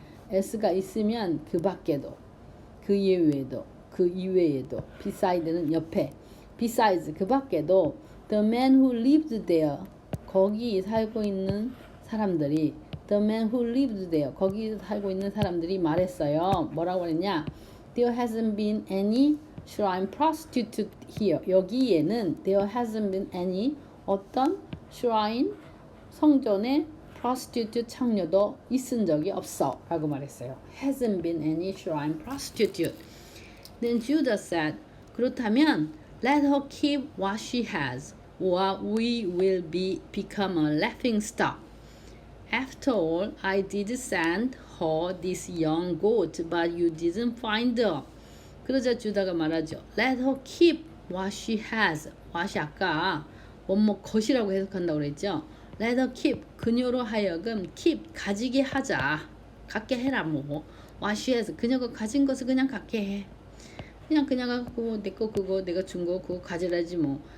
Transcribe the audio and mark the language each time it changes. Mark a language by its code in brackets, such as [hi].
[ko] s가 있으면 그 밖에도 그 이외에도 beside는 옆에 besides 그 밖에도 [en] the man who lived there [ko] 거기 살고 있는 사람들이 the man who lived there 거기 살고 있는 사람들이 말했어요. 뭐라고 그랬냐? [en] There hasn't been any shrine prostitute here. [ko] 여기에는 [en] there hasn't been any [ko] 어떤 shrine 성전에 prostitute 창녀도 있은 적이 없어 라고 말했어요. [en] hasn't been any shrine prostitute. Then Judah said, [ko] 그렇다면 [en] let her keep what she has or we will become a laughing stock. After all, I did send her this young goat, but you didn't find her. [ko] 그러자 주다가 말하죠. [en] Let her keep what she has. [ko] what이 아까 원목 것이라고 해석한다고 그랬죠. [en] Let her keep. [ko] 그녀로 하여금 keep. 가지게 하자. 갖게 해라 뭐. [en] what she has. [ko] 그녀가 가진 것을 그냥 갖게 해. 그냥 그녀가 그거 내 거 그거 내가 준 거 그거 가지라지 뭐.